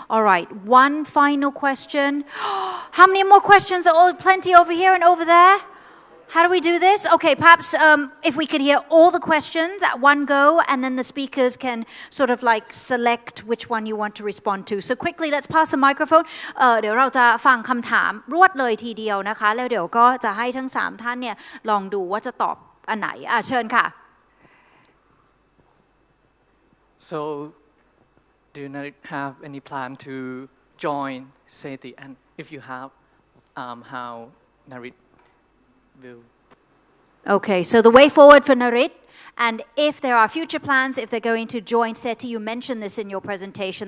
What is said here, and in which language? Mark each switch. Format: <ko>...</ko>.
<en>All right, one final question. How many more questions? Plenty over here and over there. How do we do this? Okay, perhaps if we could hear all the questions at one go, and then the speakers can sort of like select which one you want to respond to. So quickly, let's pass the microphone.</en> <th>เดี๋ยวเราจะฟังคำถามรวดเลยทีเดียวนะคะแล้วเดี๋ยวก็จะให้ทั้ง3ท่านเนี่ยลองดูว่าจะตอบอันไหนเชิญค่ะ</th> <en>So, do you have any plan to join SETI? And if you have, how NARIT will? Okay, so the way forward for NARIT, and if there are future plans, if they're going to join SETI, you mentioned this in your presentation.</en>